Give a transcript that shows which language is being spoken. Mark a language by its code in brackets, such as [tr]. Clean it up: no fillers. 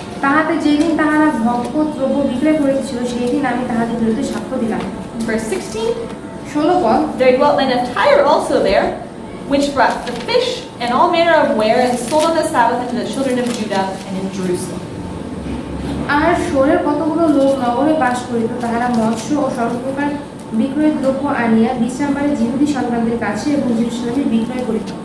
[bn] তাহাতে যেদিন তাহারা ভক্ত দ্রব্য বিক্রয় করিতেছিল সেই দিন আমি তাহাদের বিরুদ্ধে সাক্ষ্য দিলাম। [en] Verse 16, [bn] 16 পদ [en] there dwelt men of Tyre also there, which brought the fish and all manner of ware and sold on the Sabbath unto the children of Judah and in Jerusalem. [bn] আর শোরের কতগুলো লোক নগরে বাস করিত, তাহারা মৎস্য ও সর্বপ্রকার বিক্রয় দ্রব্য আনিয়া বিশ্রামবারে জিহুদী সন্তানদের কাছে এবং যেরুসালেমে বিক্রয় করিত।